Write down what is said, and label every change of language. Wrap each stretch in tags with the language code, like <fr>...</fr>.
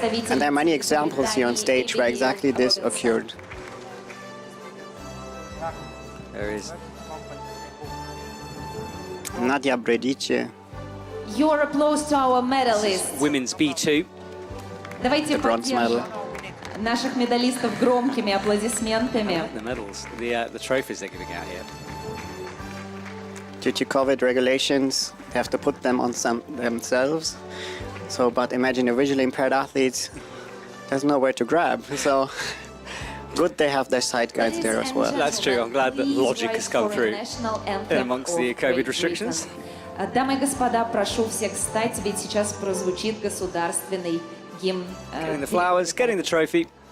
<en>And there are many examples here on stage where exactly this occurred. There is. Nadia Bredice, Your applause to our medalists. Women's B2.</en> <ru>Давайте</ru> <en>bronze medal.</en> <ru>поддержим наших медалистов громкими аплодисментами.</ru> <en>The medals, the trophies they're giving out here. Due to COVID regulations, they have to put them on themselves. So, but imagine a visually impaired athlete, there's nowhere to grab. So, good they have their side guides there as well. That's true. I'm glad that logic has come through in amongst the COVID restrictions.</en> <ru>Дамы и господа, прошу всех встать, ведь сейчас прозвучит государственный гимн.</ru> <en>Getting the flowers, getting the trophy.</en>